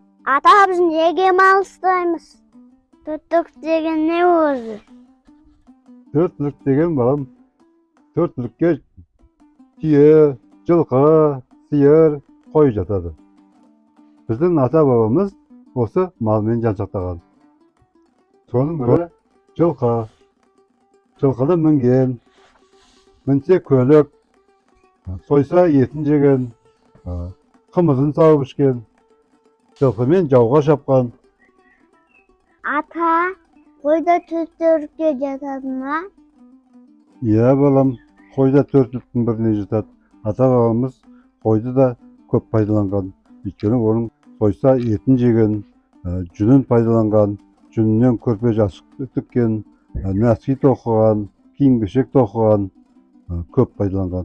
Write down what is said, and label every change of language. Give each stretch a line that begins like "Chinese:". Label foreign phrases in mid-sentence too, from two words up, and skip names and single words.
Uzbek: Ata biz nega malistaymiz? To'rtlik degan ne o'zi?
Kazakh: Төртлік деген балам, төртлікке түйе, жылқы, сиыр, қой жатады. Біздің ата бабамыз осы малмен жан-жақтаған. Соның бірі жылқы. Жылқыны мінген, мінсе көлік, сойса етін жеген, қымызын сауып ішкен, жылқымен жауға шапқан.
Uzbek: Ata qo'yda to'rtlikka
Kazakh: жатады ма? Иә балам, қой да төртліктің біріне жатады. Ата бабамыз қойды да көп пайдаланған. Өйткені оның сойса етін жеген, жүнін пайдаланған, жүнінен көрпе жастық тіккен, нәски тоқыған, киім-кешек тоқыған, көп пайдаланған.